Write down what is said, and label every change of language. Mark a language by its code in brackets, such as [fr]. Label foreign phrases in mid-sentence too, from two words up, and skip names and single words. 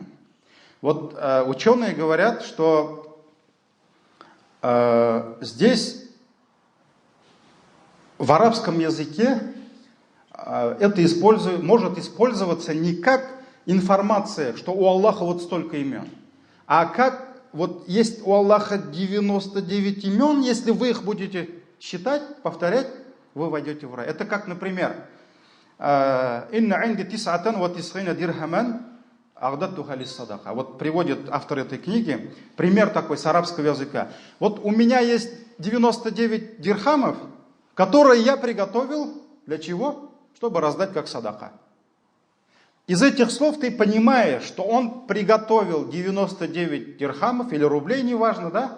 [ru] Вот ученые говорят, что здесь в арабском языке это может использоваться не как информация, что у Аллаха вот столько имен, а как вот есть у Аллаха 99 имен, если вы их будете считать, повторять, вы войдете в рай. Это как, например, [ar] «إن عندي تسعة وتسعين درهما أعددتها للصدقة». [ru] Вот приводит автор этой книги пример такой с арабского языка. Вот у меня есть 99 дирхамов, которые я приготовил для чего? Чтобы раздать как садака. Из этих слов ты понимаешь, что он приготовил 99 дирхамов или рублей, неважно, да?